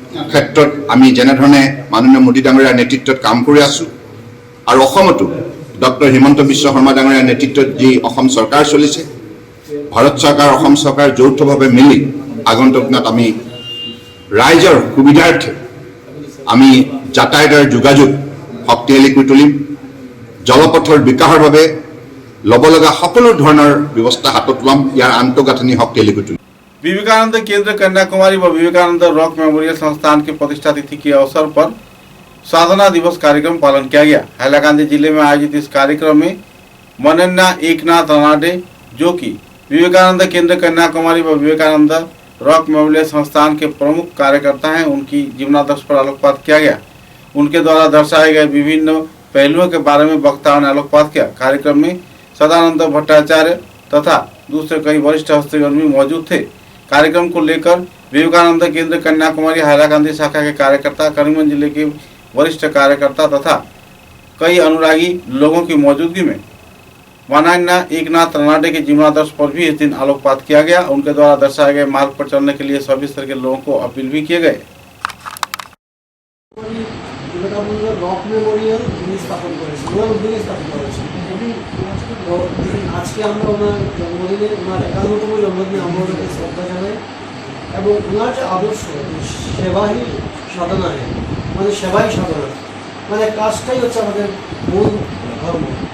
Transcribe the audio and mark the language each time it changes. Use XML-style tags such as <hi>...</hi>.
<as>ক্ষেত্ৰত আমি যেনেধৰণে মাননীয় মোদী ডাঙৰীয়াৰ নেতৃত্বত কাম কৰি আছোঁ আৰু অসমতো ডক্টৰ হিমন্ত বিশ্ব শৰ্মা ডাঙৰীয়াৰ নেতৃত্বত যি অসম চৰকাৰ চলিছে, ভাৰত চৰকাৰ অসম চৰকাৰ যৌথভাৱে মিলি আগন্তুক দিনত আমি ৰাইজৰ সুবিধাৰ্থে আমি যাতায়াতৰ যোগাযোগ শক্তিশালী কৰি তুলিম, জলপথৰ বিকাশৰ বাবে ল'ব লগা সকলো ধৰণৰ ব্যৱস্থা হাতত ল'ম, ইয়াৰ আন্তঃগাঁথনি শক্তিশালী কৰি তুলিম।</as> <hi>विवेकानंद केंद्र कन्याकुमारी व विवेकानंद रॉक मेमोरियल संस्थान के प्रतिष्ठा तिथि के अवसर पर साधना दिवस कार्यक्रम पालन किया गया। हैलाकांदी जिले में आयोजित इस कार्यक्रम में मनन्ना एकनाथ रनाडे, जो कि विवेकानंद केंद्र कन्याकुमारी व विवेकानंद रॉक मेमोरियल संस्थान के प्रमुख कार्यकर्ता हैं, उनकी जीवनादर्श पर आलोकपात किया गया। उनके द्वारा दर्शाए गए विभिन्न पहलुओं के बारे में वक्ताओं ने आलोकपात किया। कार्यक्रम में सदानंद भट्टाचार्य तथा दूसरे कई वरिष्ठ हस्तीगण भी मौजूद थे। कार्यक्रम को लेकर विवेकानंद केंद्र कन्याकुमारी हैलाकांदी शाखा के कार्यकर्ता, करीमगंज जिले के वरिष्ठ कार्यकर्ता तथा कई अनुरागी लोगों की मौजूदगी में मनन्ना एकनाथ रनाडे के जीवनादर्श पर भी इस दिन आलोकपात किया गया। उनके द्वारा दर्शाए गए मार्ग पर चलने के लिए सभी स्तर के लोगों को अपील भी किए गए।</hi> <bn>রক মেমোরিয়াল স্থাপন করেছে, ওনার উদ্যোগে স্থাপন করেছে। তো আজকে আমরা ওনার জন্মদিনে, ওনার 51তম জন্মদিনে আমরা ওনাকে শ্রদ্ধা জানাই এবং ওনার যে আদর্শ সেবাই সাধনায়, মানে সেবাই সাধনা, মানে কাজটাই হচ্ছে আমাদের মূল ধর্ম।</bn>